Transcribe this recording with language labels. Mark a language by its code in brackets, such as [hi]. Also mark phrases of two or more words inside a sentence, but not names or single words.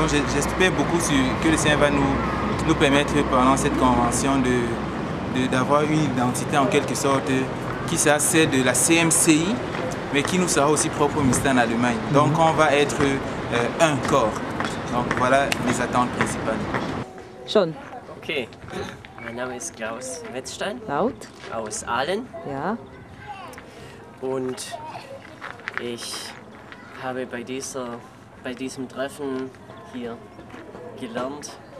[fr] Donc j'espère beaucoup que le Seigneur va nous permettre pendant cette convention d'avoir une identité en quelque sorte qui sera celle de la CMCI, mais qui nous sera aussi propre au ministère en Allemagne. Donc on va être un corps. Donc voilà mes attentes principales. [de] Schon. Okay, mein Name ist Klaus Wetzstein Laut. aus Aalen Ja. und ich habe bei diesem Treffen hier gelernt.